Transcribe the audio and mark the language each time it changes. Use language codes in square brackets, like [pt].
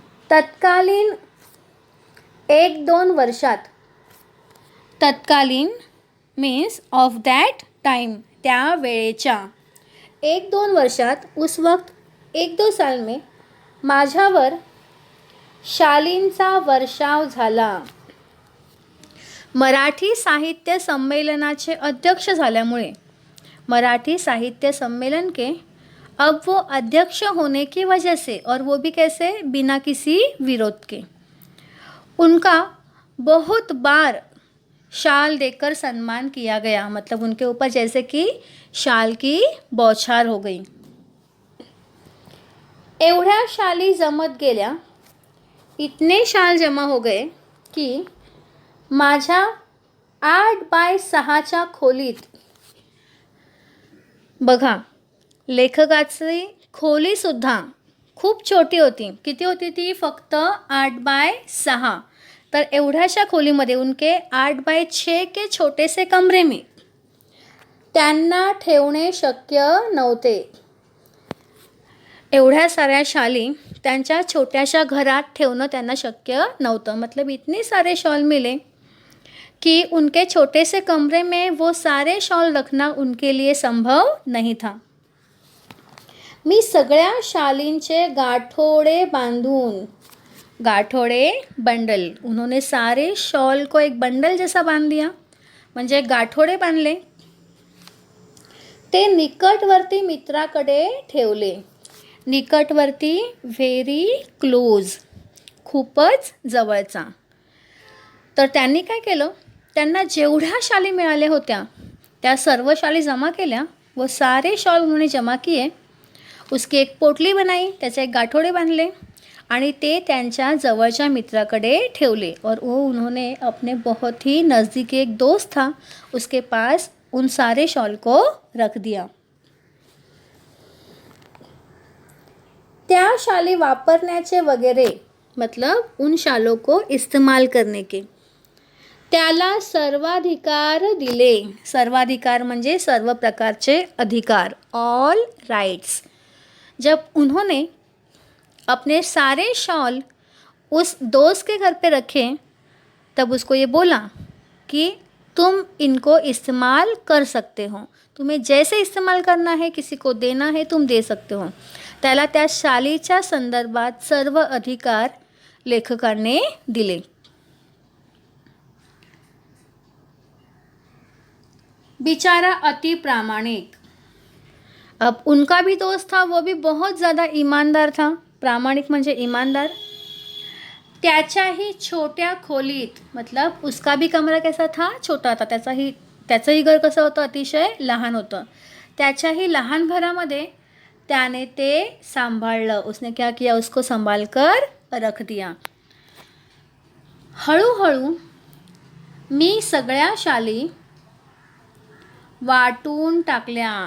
[mr] तत्कालीन 1-2 वर्षात, तत्कालीन [en] means of that time, [mr] त्या वेळेच्या 1-2 वर्षात, [hi] उस वक्त 1-2 साल में [mr] माझ्यावर शालींचा वर्षाव झाला. मराठी साहित्य सम्मेलनाचे अध्यक्ष झाल्यामुळे [hi] मराठी साहित्य सम्मेलन के अब वो अध्यक्ष होने की वजह से, और वो भी कैसे, बिना किसी विरोध के, उनका बहुत बार शाल देकर सम्मान किया गया. मतलब उनके ऊपर जैसे कि शाल की बौछार हो गई. [mr] एवढ्या शाली जमत गेल्या, [hi] इतने शाल जमा हो गए की [mr] माझ्या 8x6च्या खोलीत, बघा लेखकाची खोलीसुद्धा खूप छोटी होती. किती होती ती? फक्त 8x6. तर एवढ्याशा खोलीमध्ये [hi] उनके 8x6 के छोटे से कमरे में [mr] त्यांना ठेवणे शक्य नव्हते. एवढ्या साऱ्या शाली त्यांच्या छोट्याशा घरात ठेवणं त्यांना शक्य नव्हतं. [hi] मतलब इतने सारे शॉल मिले कि उनके छोटे से कमरे में वो सारे शॉल रखना उनके लिए संभव नहीं था. [mr] मी सगळ्या शालींचे गाठोडे बांधून, गाठोडे बंडल, [hi] उन्होंने सारे शॉल को एक बंडल जैसा बांध दिया, [mr] म्हणजे गाठोडे बांधले. ते निकटवर्ती मित्राकडे ठेवले. निकटवर्ती, [en] very close, [mr] खूपच जवळचा. तर त्यांनी काय केलं, त्यांना जेवढ्या शाली मिळाल्या होत्या त्या सर्व शाली जमा केल्या, [hi] वो सारे शॉल उन्होंने जमा किए, उसकी एक पोटली बनाई, [mr] त्याचे एक गाठोडे बांधले आणि ते त्यांच्या जवळच्या मित्राकडे ठेवले. [hi] और वो उन्होंने अपने बहुत ही नज़दीकी एक दोस्त था, उसके पास उन सारे शॉल को रख दिया. [mr] त्या शाली वापरण्याचे वगैरे, [hi] मतलब उन शालों को इस्तेमाल करने के, [mr] त्याला सर्वाधिकार दिले. सर्वाधिकार म्हणजे सर्व प्रकारचे अधिकार, [en] All rights. [hi] जब उन्होंने अपने सारे शॉल उस दोस्त के घर पे रखे, तब उसको ये बोला कि तुम इनको इस्तेमाल कर सकते हो, तुम्हें जैसे इस्तेमाल करना है, किसी को देना है, तुम दे सकते हो. [mr] त्याला त्या शालीच्या संदर्भात सर्व अधिकार लेखकाने दिले. बेचारा अति प्रामाणिक। [hi] अब उनका भी दोस्त था, वो भी बहुत ज़्यादा ईमानदार था। [mr] प्रामाणिक म्हणजे ईमानदार। त्याच्याही छोट्या खोलीत, [hi] मतलब उसका भी कमरा कैसा था, छोटा था। [mr] त्याचंही घर कसं होतं, अतिशय लहान होतं। त्याच्याही लहान घरामध्ये त्याने ते सांभाळलं। [hi] उसने क्या किया, उसको संभाल कर रख दिया। [mr] हळूहळू मी सगळ्या शाली वाटून टाकल्या।